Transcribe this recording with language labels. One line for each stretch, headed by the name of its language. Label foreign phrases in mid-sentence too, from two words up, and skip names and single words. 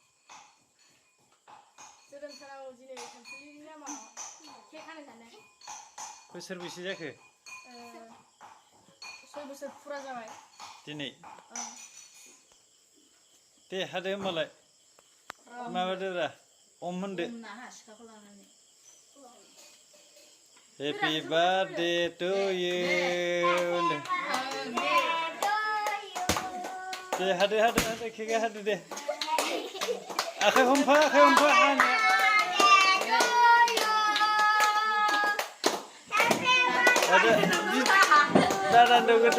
Bodo: जोनोम सानाव दिनै सानसुलिनि नामाव केक हानो सानदों। बोसोरबेसे जाखो? 6 बोसोर फुरा जाबाय दिनै। दे हादो होमबालाय माबादोब्रा अम होनदो।
English: Happy birthday to you.
Bodo: दे हादो केकआ हादो दे। आखाइ हमफा हानो। दादा दौगोदो।